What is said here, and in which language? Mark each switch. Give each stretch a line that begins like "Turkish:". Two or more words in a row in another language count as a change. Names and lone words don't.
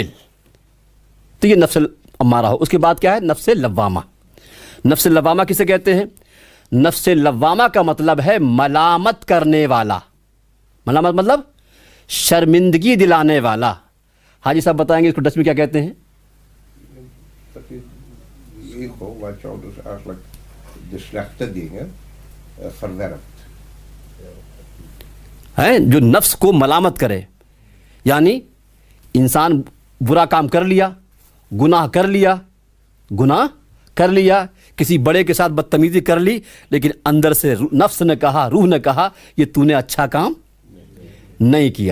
Urdu: تو یہ نفس امارہ ہو. اس کے بعد کیا ہے؟ نفس لوامہ. نفس لوامہ کسے کہتے ہیں؟ نفس لوامہ کا مطلب ہے ملامت کرنے والا. ملامت مطلب شرمندگی دلانے والا. حاجی صاحب بتائیں گے اس کو ڈچ میں کیا کہتے ہیں؟
Dutch: ego, wat jou dus eigenlijk de slechte dingen verwerpt.
Urdu: جو نفس کو ملامت کرے, یعنی انسان برا کام کر لیا, گناہ کر لیا, کسی بڑے کے ساتھ بدتمیزی کر لی, لیکن اندر سے نفس نے کہا, روح نے کہا یہ تو نے اچھا کام نہیں کیا.